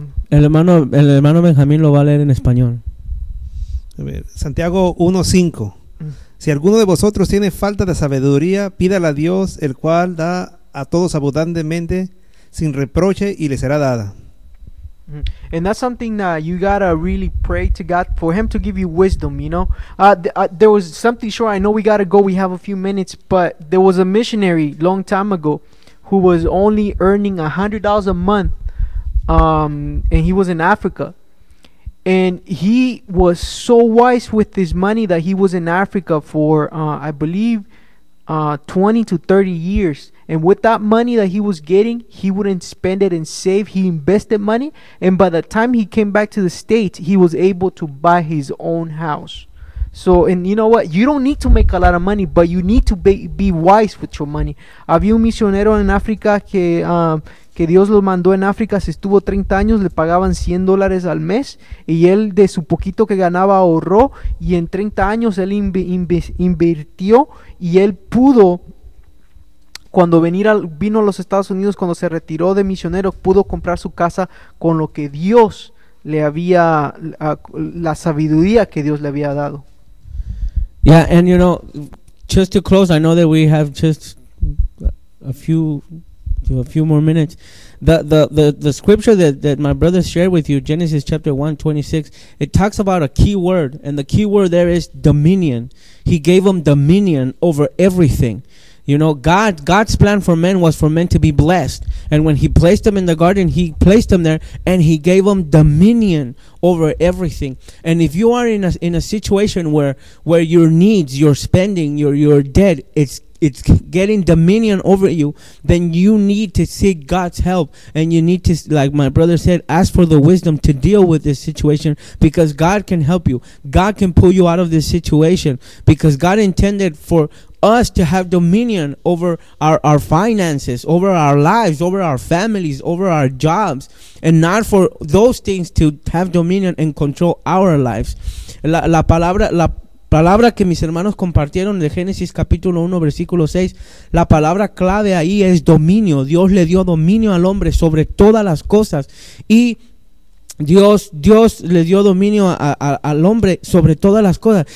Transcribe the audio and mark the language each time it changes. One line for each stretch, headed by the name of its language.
Spanish: el hermano Benjamín lo va a leer en español. Santiago 1:5. Si alguno de vosotros tiene falta de sabiduría, pídala a Dios, el cual da a todos abundantemente sin reproche y le será dada.
English: And that's something that you gotta really pray to God for Him to give you wisdom, you know. There was something, sure, I know we gotta go, we have a few minutes, but there was a missionary long time ago who was only earning $100 a month, and he was in Africa. And he was so wise with his money that he was in Africa for, I believe, 20 to 30 years. And with that money that he was getting, he wouldn't spend it and save. He invested money. And by the time he came back to the States, he was able to buy his own house. So, and you know what? You don't need to make a lot of money, but you need to be wise with your money.
Spanish: Había un misionero en África que Dios lo mandó en África. Se estuvo 30 años, le pagaban $100 al mes. Y él, de su poquito que ganaba, ahorró. Y en 30 años, él invirtió. Y él pudo, cuando vino a los Estados Unidos, cuando se retiró de misionero, pudo comprar su casa con lo que Dios le había, la sabiduría que Dios le había dado.
English: Yeah, and you know, just to close, I know that we have just a few more minutes. The scripture that my brother shared with you, Genesis chapter 1, 26, it talks about a key word, and the key word there is dominion. He gave them dominion over everything. You know, God's plan for men was for men to be blessed. And when He placed them in the garden, He placed them there and He gave them dominion over everything. And if you are in a situation where your needs, your spending, your debt, it's getting dominion over you, then you need to seek God's help. And you need to, like my brother said, ask for the wisdom to deal with this situation, because God can help you. God can pull you out of this situation, because God intended for us to have dominion over our finances, over our lives, over our families, over our jobs, and not for those things to have dominion and control our lives.
Spanish: La palabra que mis hermanos compartieron de Génesis capítulo 1 versículo 6, la palabra clave ahí es dominio. Dios le dio dominio al hombre sobre todas las cosas, y Dios le dio dominio al hombre sobre todas las cosas.